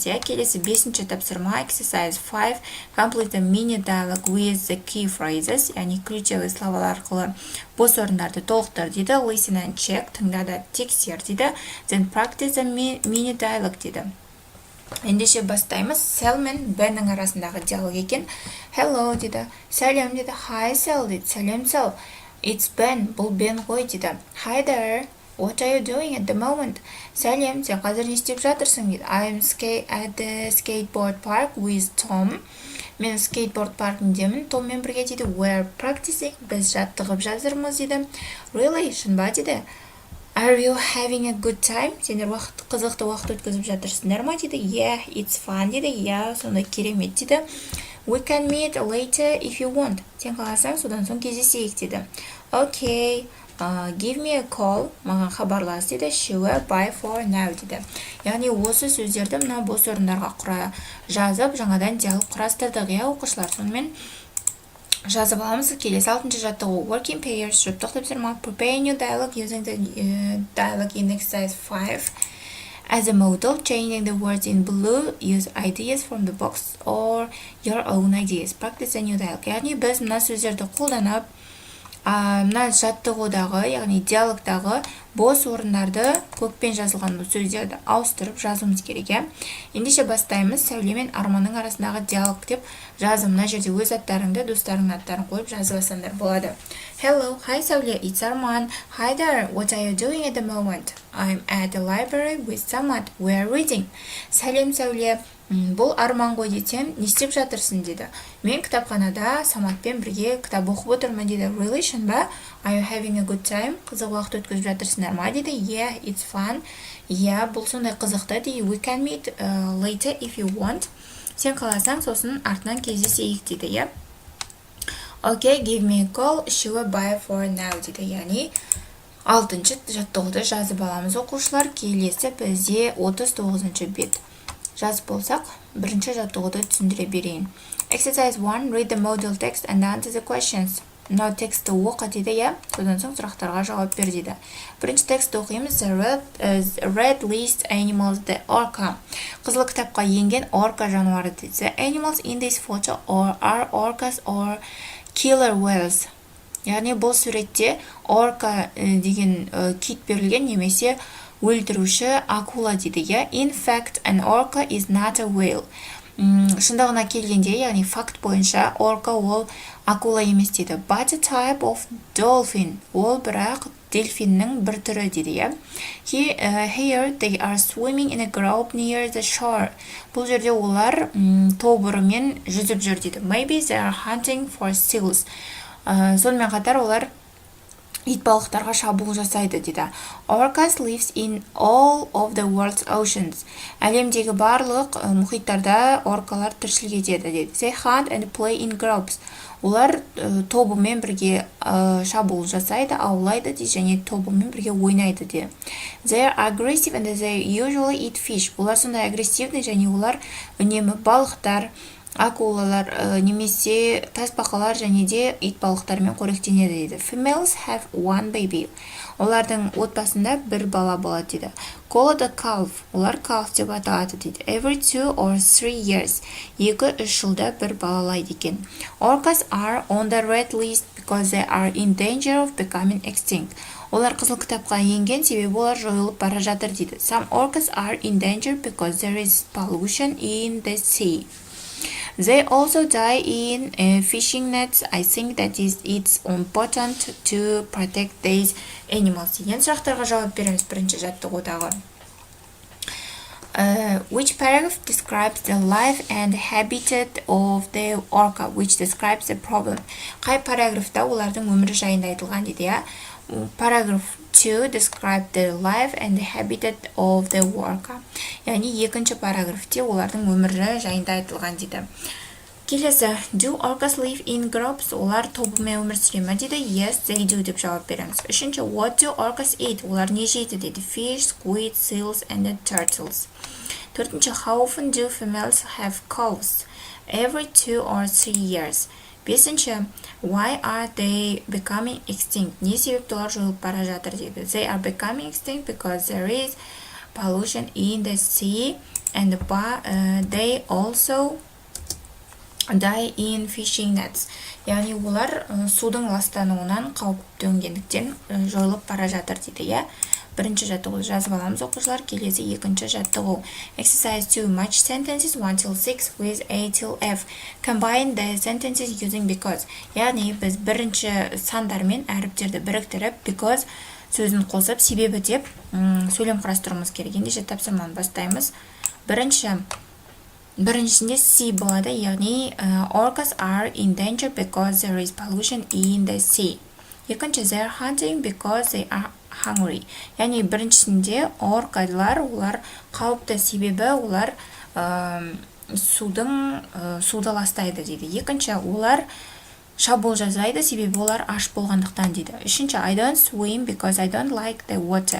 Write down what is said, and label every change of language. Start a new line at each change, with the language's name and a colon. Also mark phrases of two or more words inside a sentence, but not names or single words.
Kazakh: Келесі бесінші тапсырма.
English: Exercise 5. Complete the mini dialogue with the key phrases.
Kazakh: Яғни ключевой словалар арқылы бос орындарды толықтыр дейді.
English: Listen and check.
Kazakh: Тыңдада тексер дейді.
English: Then practice the mini dialogue дейді.
Kazakh: Ендеше бастаймыз. Сәл мен Беннің арасындағы диалог екен. Hello дейді. Сәлем дейді. Hi Сәл дейді. Сәлем Сәл.
English: It's Ben.
Kazakh: Бұл Бен ғой дейді.
English: Hi there. What are you doing at the moment?
Kazakh: Сәлем, сен қазір не істеп жатырсың дейді.
English: I'm at the skateboard park with Tom.
Kazakh: Мен скейтборд паркіндемін. Томмен бірге дейді.
English: We're practicing.
Kazakh: Біз жаттығып жатырмыз дейді. Really? Шын ба дейді.
English: Are you having a good time?
Kazakh: Сендер қызықты уақыт өткізіп жатырсыңдар ма дейді.
English: Yeah, it's fun
Kazakh: дейді. Yeah, сондай керемет дейді.
English: We can meet later if you want.
Kazakh: Сен қаласаң, содан соң кездесейік дейді.
English: Okay. Give me a call.
Kazakh: Маған хабарлас дейді.
English: Sure, bye for now дейді.
Kazakh: Яғни осы сөздерді мына бос орындарға жазып, жаңадан диалог құрастырдық, оқушылар. Сонымен жазып аламыз. Келесі алтыншы жаттығу.
English: Working pairs.
Kazakh: Жұптық тапсырма.
English: Prepare new dialogue using the dialogue in exercise 5. As a model, changing the words in blue, use ideas from the box or your own ideas. Practice a new dialogue.
Kazakh: Яғни біз мына сөздерді қолданып, мына жаттығудағы, яғни диалогтағы бос орындарды көкпен жазылған сөздерді ауыстырып жазуымыз керек. Ендеше бастаймыз. Сәуле мен Арманның арасындағы диалог деп жазым. Мына жерде өз аттарыңды, достарыңның аттарын қойып жазып алсаңдар болады.
English: Hello, hi Сәуле, it's Arman. Hi there, what are you doing at the moment? I'm at the library with Samad. We are reading.
Kazakh: Сәлем Сәуле, бұл Арман ғой десем, не істеп жатырсың деді. Мен кітапханада Саматпен бірге кітап оқып отырмын деді.
English: Really, ба? Are you having a good time?
Kazakh: Қызық уақыт өткізіп жатырсыңдар ма деді.
English: Yeah, it's fun.
Kazakh: Бұл сондай қызықты дейді.
English: We can meet later if you want.
Kazakh: Сен қаласаң, сосын артынан кездесейік дейді.
English: Okay, give me a call. Sure, bye for now дейді.
Kazakh: Яғни 6-шы жаттығуды жазып аламыз оқушылар. Келесі бізде 39-шы бет. Жазып болсақ, бірінші жаттығуды түсіндіре берейін.
English: Exercise 1. Read the model text and answer the questions.
Kazakh: Мынау тексті оқы дейді, содан соң сұрақтарға жауап бер дейді. Бірінші текстті оқимыз.
English: The red list animals, the orca.
Kazakh: Қызыл кітапқа енген орка жануары дейді.
English: The animals in this photo are orcas or killer whales.
Kazakh: Яғни бұл суретте орка деген кит берілген немесе өлтіруші акула дейді.
English: In fact, an orca is not a whale.
Kazakh: Шындығына келгенде, яғни факт бойынша, орка ол акула емес дейді.
English: But a type of dolphin.
Kazakh: Ол бірақ дельфиннің бір түрі дейді.
English: Here they are swimming in a group near the shore.
Kazakh: Бұл жерде олар тобырымен жүзіп жүр дейді.
English: Maybe they are hunting for seals.
Kazakh: Сонымен қатар олар итбалықтарға шабуыл жасайды дейді.
English: Orcas lives in all of the world's oceans.
Kazakh: Әлемдегі барлық мұхиттарда оркалар тіршілік етеді дейді.
English: They hunt and play in groups.
Kazakh: Олар тобымен бірге шабуыл жасайды, аулайды дейді, және тобымен бірге ойнайды дейді.
English: They are aggressive and they usually eat fish.
Kazakh: Олар сондай агрессивный, және олар үнемі балықтар, акулалар немесе тасбақалар және де итбалықтармен қоректенеді дейді.
English: Females have one baby.
Kazakh: Олардың отбасында бір бала болады дейді.
English: Call it a calf.
Kazakh: Олар calf деп аталады дейді.
English: Every 2 or 3 years.
Kazakh: 2-3 жылда бір балалайды екен.
English: Orcas are on the red list because they are in danger of becoming extinct.
Kazakh: Олар қызыл кітапқа енген себебі олар жойылып бара жатыр дейді.
English: Some orcas are in danger because there is pollution in the sea. They also die in fishing nets. I think that it's important to protect these animals.
Kazakh: Деген сұрақтарға жауап береміз бірінші жаттығудағы.
English: Which paragraph describes the life and habitat of the orca? Which describes the problem?
Kazakh: Қай параграфта олардың өмірі жайында айтылған дейді.
English: Paragraph 2 describe the life and the habitat of the orca.
Kazakh: Яғни екінші параграфте олардың өмірі жайында айтылған дейді. Келесі,
English: do orcas live in groups?
Kazakh: Олар тобымен өмір сүре ме дейді.
English: Yes, they do
Kazakh: деп жауап береміз. Үшінші,
English: what do orcas eat?
Kazakh: Олар не жейді дейді.
English: Fish, squid, seals and turtles. Төртінші, how often do females have calves? Every 2 or 3 years. Бесінші, why are they becoming extinct?
Kazakh: Не себепті олар жойылып бара жатыр дейді. They are becoming extinct because there is pollution in the sea and they also die in fishing nets. Яғни олар судың ластануынан қауіп төнгендіктен жойылып бара жатыр дейді. Бірінші жаттығуды жазып аламыз оқушылар. Келесі екінші жаттығу. Exercise 2.
English: Match sentences 1 till 6 with A till F. Combine the sentences using because.
Kazakh: Яғни біз бірінші сандармен әріптерді біріктіріп because сөзін қосып себебі деп сөйлем құрастыруымыз керек. Ендеше тапсырманы бастаймыз. Біріншісінде C болады, яғни
English: orcas are in danger because there is pollution in the sea. Екінші, they are hunting because they are hungry.
Kazakh: Яғни біріншісінде оркалар, олар қауіпті себебі олар суды ластайды дейді. Екінші, олар шабуыл жасайды себебі олар аш болғандықтан дейді. Үшінші,
English: I don't swim because I don't like the water.